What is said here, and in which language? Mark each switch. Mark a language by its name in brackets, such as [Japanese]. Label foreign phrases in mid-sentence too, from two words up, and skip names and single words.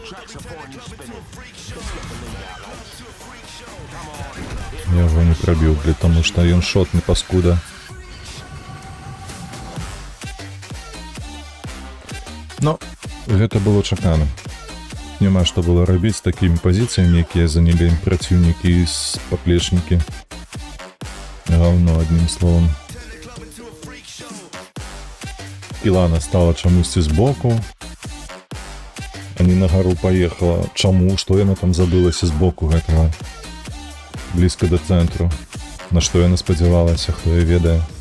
[Russian] Я его не пробил, потому что он шотный паскуда. [Belarusian] Но гэта было чакана. Няма што было рабіць з такімі пазіцыямі, якія занялі праціўнікі і паплечнікі. [Russian] Равно, одним словом. [Belarusian] Кілана стала чамусьці збоку, а не на гару поехала. Чаму? Што яна там забылася збоку гэтага? блізка до центру. На што яна спадзявалася, хто я ведае.